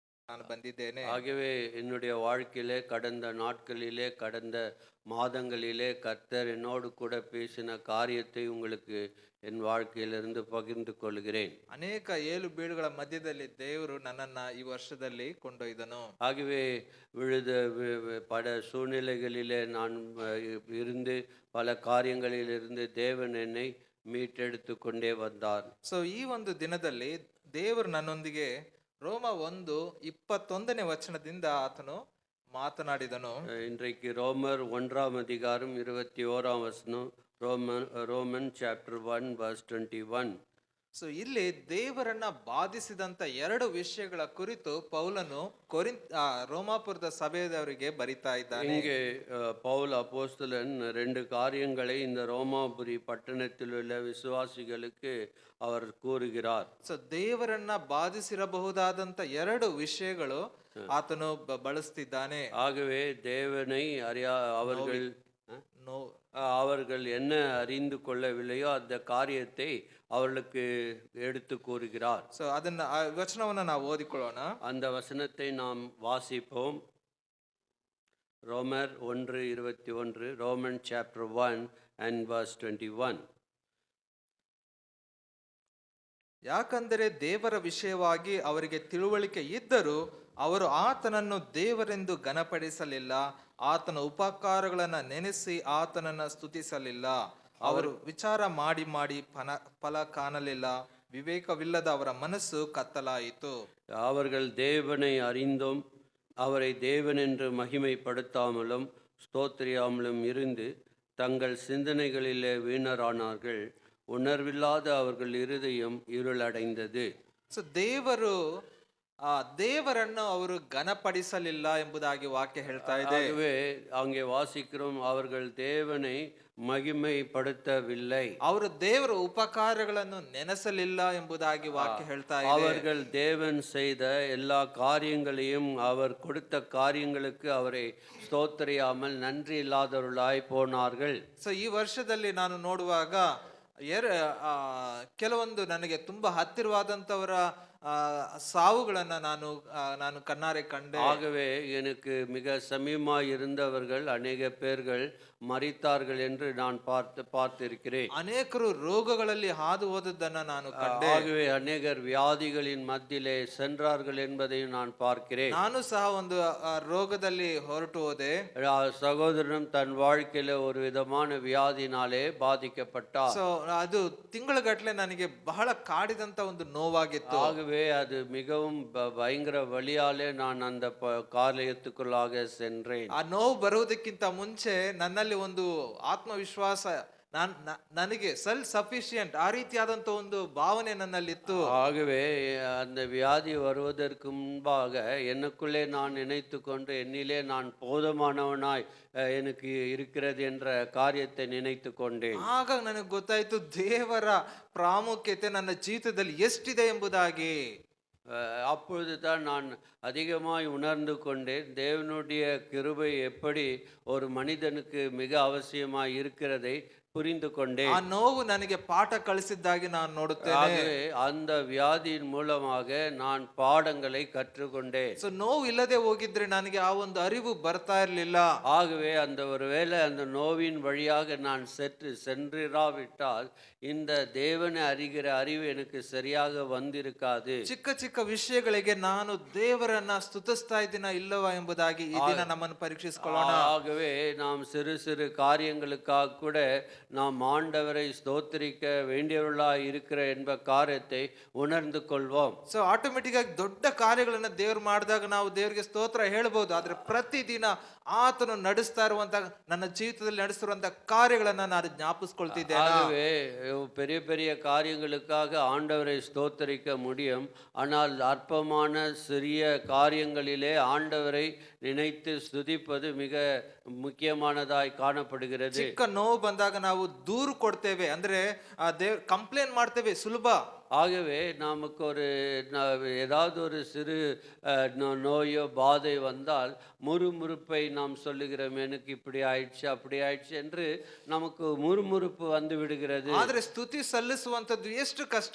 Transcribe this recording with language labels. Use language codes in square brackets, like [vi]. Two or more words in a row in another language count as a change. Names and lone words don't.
[kn] ನಾನು ಬಂದಿದ್ದೇನೆ. [ta] ஆகவே என்னுடைய வாழ்க்கையிலே கடந்த நாட்களிலே கடந்த மாதங்களிலே கர்த்தர் என்னோடு கூட பேசின காரியத்தை உங்களுக்கு என் வாழ்க்கையிலிருந்து பகிர்ந்து கொள்கிறேன். [kn] ಅನೇಕ ಏಳು ಬೀಳುಗಳ ಮಧ್ಯದಲ್ಲಿ ದೇವರು ನನ್ನನ್ನ ಈ ವರ್ಷದಲ್ಲಿ ಕೊಂಡೊಯ್ದನು. [ta] ஆகவே விழுத பல சூழ்நிலைகளிலே நான் இருந்து பல காரியங்களிலிருந்து தேவன் என்னை மீட்டெடுத்து கொண்டே வந்தார். [kn] ಸೊ ಈ ಒಂದು ದಿನದಲ್ಲಿ ದೇವರು ನನ್ನೊಂದಿಗೆ ರೋಮ 1:21 ವಚನದಿಂದ ಆತನು ಮಾತನಾಡಿದನು. [ta] இன்றைக்கு ரோமர் 1:21 [en] Roman chapter [ta] 1:21. [kn] ಸೊ ಇಲ್ಲಿ ದೇವರನ್ನ ಬಾಧಿಸಿದಂತ ಎರಡು ವಿಷಯಗಳ ಕುರಿತು ಪೌಲನು ರೋಮಾಪುರದ ಸಭೆಯವರಿಗೆ ಬರಿತಾ ಇದ್ದಾನೆ. [ta] இங்கே பவுல் அப்போஸ்தலன் ரெண்டு காரியங்களை இந்த ரோமாபுரி பட்டணத்தில் உள்ள விசுவாசிகளுக்கு அவர் கூறுகிறார். [kn] ಸೊ ದೇವರನ್ನ ಬಾಧಿಸಿರಬಹುದಾದಂತ ಎರಡು ವಿಷಯಗಳು ಆತನು ಬಳಸ್ತಿದ್ದಾನೆ. [ta] ஆகவே தேவனை அவர்கள் என்ன அறிந்து கொள்ளவில்லையோ அந்த காரியத்தை அவர்களுக்கு எடுத்து கூறுகிறார். [kn] ಸೊ ಅದನ್ನ ಆ ವಚನವನ್ನು ನಾವು ಓದಿಕೊಳ್ಳೋಣ. [ta] அந்த வசனத்தை நாம் வாசிப்போம். ரோமர் 1:21, [en] Roman chapter [ta] 1:21. [kn] ಯಾಕಂದರೆ ದೇವರ ವಿಷಯವಾಗಿ ಅವರಿಗೆ ತಿಳುವಳಿಕೆ ಇದ್ದರೂ ಅವರು ಆತನನ್ನು ದೇವರೆಂದು ಘನಪಡಿಸಲಿಲ್ಲ, ಆತನ ಉಪಕಾರಗಳನ್ನ ನೆನೆಸಿ ಆತನನ್ನ ಸ್ತುತಿಸಲಿಲ್ಲ. ಅವರು ವಿಚಾರ ಮಾಡಿ ಮಾಡಿ ಫಲ ಕಾಣಲಿಲ್ಲ, ವಿವೇಕವಿಲ್ಲದ ಅವರ ಮನಸ್ಸು ಕತ್ತಲಾಯಿತು. [ta] அவர்கள் தேவனை அறிந்தும் அவரை தேவன் என்று மகிமைப்படுத்தாமலும் ஸ்தோத்திரியாமலும் இருந்து தங்கள் சிந்தனைகளிலே வீணரானார்கள். உணர்வில்லாத அவர்கள் இருதயம் இருளடைந்தது. [kn] ಸೊ ದೇವರನ್ನು ಅವರು ಘನಪಡಿಸಲಿಲ್ಲ ಎಂಬುದಾಗಿ ವಾಕ್ಯ ಹೇಳ್ತಾ ಇದೆ. [ta] ஆகவே அங்கே வாசிக்கிறோம், அவர்கள் தேவனை மகிமைப்படுத்தவில்லை. [kn] ಅವರು ದೇವರ ಉಪಕಾರಗಳನ್ನು ನೆನೆಸಲಿಲ್ಲ ಎಂಬುದಾಗಿ ವಾಕ್ಯ ಹೇಳ್ತಾ ಇದೆ. [ta] அவர்கள் தேவன் செய்த எல்லா காரியங்களையும் அவர் கொடுத்த காரியங்களுக்கு அவரை ஸ்தோத்திரியாமல் நன்றி இல்லாதவர்களாய் போனார்கள். [kn] ಸೊ ಈ ವರ್ಷದಲ್ಲಿ ನಾನು ನೋಡುವಾಗ ಕೆಲವೊಂದು ನನಗೆ ತುಂಬಾ ಹತ್ತಿರವಾದಂತವರ சாவுಗಳನ್ನ ನಾನು ಕಣ್ಣಾರೆ ಕಂಡೆ. [ta] ஆகவே எனக்கு மிக சமீபமாய் இருந்தவர்கள் அநேக பேர்கள் மரித்தார்கள் என்று நான் பார்த்திருக்கிறேன். [kn] ಅನೇಕರು ರೋಗಗಳಲ್ಲಿ ಹಾದು ಹೋದದ್ದನ್ನ ನಾನು ಕಂಡೆ. [ta] ஆகவே அநேகர் வியாதிகளின் மத்தியிலே சென்றார்கள் என்பதையும் நான் பார்க்கிறேன். [kn] ನಾನು ಸಹ ಒಂದು ರೋಗದಲ್ಲಿ ಹೊರಟು ಹೋದೆ. [ta] சகோதரனும் தன் வாழ்க்கையில ஒரு விதமான வியாதினாலே பாதிக்கப்பட்டார். [kn] ಸೊ ಅದು ತಿಂಗಳಗಟ್ಟಲೆ ನನಗೆ ಬಹಳ ಕಾಡಿದಂತ ಒಂದು ನೋವಾಗಿತ್ತು. [ta] ஆகவே அது மிகவும் பயங்கர வலியாலே நான் அந்த காரியத்துக்குள்ளாக சென்றேன். [kn] ಆ ನೋವು ಬರುವುದಕ್ಕಿಂತ ಮುಂಚೆ ನನ್ನಲ್ಲಿ ಒಂದು ಆತ್ಮವಿಶ್ವಾಸ, ನನಗೆ [en] self sufficient [kn] ಆ ರೀತಿಯಾದಂತ ಒಂದು ಭಾವನೆ ನನ್ನಲ್ಲಿತ್ತು. [ta] ஆகவே அந்த வியாதி வருவதற்கு முன்பாக எனக்குள்ளே நான் நினைத்து கொண்டு என்னிலே நான் போதுமானவனாய் எனக்கு இருக்கிறது என்ற காரியத்தை நினைத்து கொண்டேன். [kn] ಆಗ ನನಗೆ ಗೊತ್ತಾಯ್ತು ದೇವರ ಪ್ರಾಮುಖ್ಯತೆ ನನ್ನ ಜೀವಿತದಲ್ಲಿ ಎಷ್ಟಿದೆ ಎಂಬುದಾಗಿ. [ta] அப்பொழுது தான் நான் அதிகமாய் உணர்ந்து கொண்டேன் தேவனுடைய கிருபை எப்படி ஒரு மனிதனுக்கு மிக அவசியமாய் இருக்கிறதை புரிந்து கொண்டேன். [kn] ಆ ನೋವು ನನಗೆ ಪಾಠ ಕಲಿಸಿದ್ದಾಗಿ ನಾನು ನೋಡುತ್ತೇನೆ. [ta] அந்த வியாதியின் மூலமாக நான் பாடங்களை கற்றுக்கொண்டேன். [kn] ಸೊ ನೋವು ಇಲ್ಲದೆ ಹೋಗಿದ್ರೆ ನನಗೆ ಆ ಒಂದು ಅರಿವು ಬರ್ತಾ ಇರಲಿಲ್ಲ. [ta] ஆகவே அந்த ஒருவேளை அந்த நோவின் வழியாக நான் சென்றிராவிட்டால் இந்த தேவனை அறிகிற அறிவு எனக்கு சரியாக வந்திருக்காது. [kn] ಚಿಕ್ಕ ಚಿಕ್ಕ ವಿಷಯಗಳಿಗೆ ನಾನು ದೇವರನ್ನ ಸ್ತುತಿಸ್ತಾ ಇದ್ದೀನ ಇಲ್ಲವಾ ಎಂಬುದಾಗಿ ಈ ದಿನ ನಮ್ಮನ್ನು ಪರೀಕ್ಷಿಸಿಕೊಳ್ಳೋಣ. [ta] ஆகவே நாம் சிறு சிறு காரியங்களுக்காக கூட நாம் ஆண்டவரை ஸ்தோத்திரிக்க வேண்டியவர்களாய் இருக்கிற என்ப காரியத்தை உணர்ந்து கொள்வோம். [kn] ಸೊ ಆಟೋಮೆಟಿಕ್ ಆಗಿ ದೊಡ್ಡ ಕಾರ್ಯಗಳನ್ನ ದೇವ್ರು ಮಾಡಿದಾಗ ನಾವು ದೇವರಿಗೆ ಸ್ತೋತ್ರ ಹೇಳ್ಬೋದು. ಆದ್ರೆ ಪ್ರತಿದಿನ ಆತನು ನಡೆಸ್ತಾ ಇರುವಂತ ನನ್ನ ಜೀವಿತದಲ್ಲಿ ನಡೆಸಿರುವಂತ ಕಾರ್ಯಗಳನ್ನ ನಾನು ಜ್ಞಾಪಿಸ್ಕೊಳ್ತಿದ್ದೇನೆ. [ta] ஆகவே பெரிய பெரிய காரியங்களுக்காக ஆண்டவரை ஸ்தோத்தரிக்க முடியும். ஆனால் அற்பமான சிறிய காரியங்களிலே ஆண்டவரை நினைத்து ஸ்துதிப்பது மிக முக்கியமானதாய் காணப்படுகிறது. [kn] ಚಿಕ್ಕ ನೋವು ಬಂದಾಗ ನಾವು ನಾವು ದೂರು ಕೊಡ್ತೇವೆ, ಅಂದ್ರೆ ಕಂಪ್ಲೇಂಟ್ ಮಾಡ್ತೇವೆ ಸುಲಭ. [ta] ஆகவே நமக்கு ஏதாவது ஒரு சிறு நோயோ பாதை வந்தால் முறுமுறுப்பை நாம் சொல்லுகிறோம், எனக்கு இப்படி ஆயிடுச்சு அப்படி ஆயிடுச்சு என்று நமக்கு முறுமுறுப்பு வந்து விடுகிறது. [kn] ಆದ್ರೆ ಸ್ತುತಿ ಸಲ್ಲಿಸುವಂತದ್ದು ಎಷ್ಟು ಕಷ್ಟ.